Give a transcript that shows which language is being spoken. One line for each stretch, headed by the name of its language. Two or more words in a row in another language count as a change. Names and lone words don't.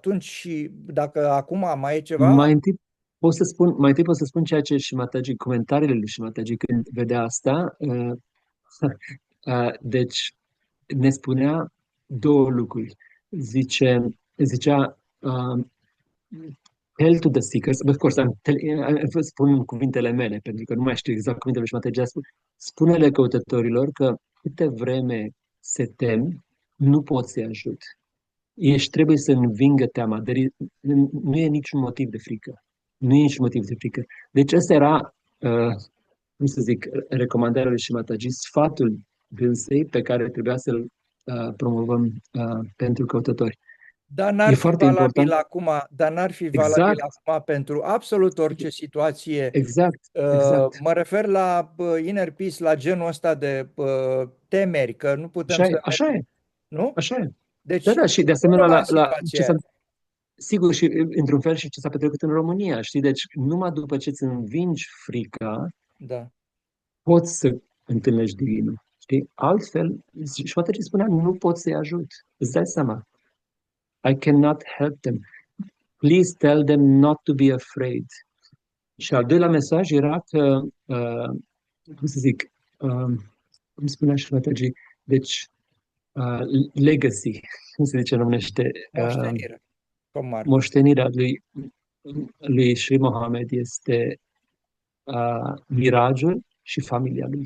Romanian: întâmplat atunci și dacă acum mai e ceva? Mai întâi, pot să spun, mai întâi pot să spun ceea ce și Mataji, comentariile lui Mataji când vedea asta. Deci ne spunea două lucruri. Zicea,
English: tell to the seekers, of course,
Romanian: spun cuvintele mele, pentru că nu mai știu exact cuvintele și Mataji spune-le căutătorilor că câte vreme se tem, nu pot să-i ajut. Ești trebuie să învingă teama. Nu e niciun motiv de frică. Nu e niciun motiv de frică. Deci ăsta era, cum să zic, recomandarea lui Shimataji, sfatul dânsei pe care trebuia să-l promovăm pentru căutători. Dar E n-ar fi foarte valabil important. acum, dar n-ar fi valabil Exact, acum pentru absolut orice situație. exact, exact. Mă refer la
English: inner peace,
Romanian: la genul ăsta de temeri, că nu putem Așa e, să așa e, mergem, nu? așa e. Da, Deci, da, și de nu asemenea numai în la ce situația s-a aia. sigur și într-un fel și ce s-a petrecut în România, știi? Deci numai după ce îți învingi frica, Da. poți să întâlnești divinul. Știi? Altfel, și poate ce spunea, nu pot să-i ajut. Îți dai seama.
English: I cannot help them. Please tell them not to be afraid.
Romanian: Și al doilea mesaj era că, cum să zic, cum spunea și Mataji, deci, legacy, cum se zice în românește, Moștenire, cum ar. moștenirea lui Sri Mohammed este mirajul și familia lui.